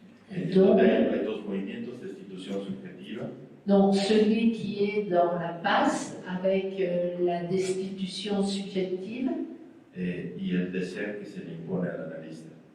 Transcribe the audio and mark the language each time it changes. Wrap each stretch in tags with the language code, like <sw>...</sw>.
<es>Donde hay dos movimientos, destitución subjetiva.</es> <fr>Donc celui qui est dans la passe avec la destitution subjective</fr> <es>Y el deseo que se le impone al analista.</es>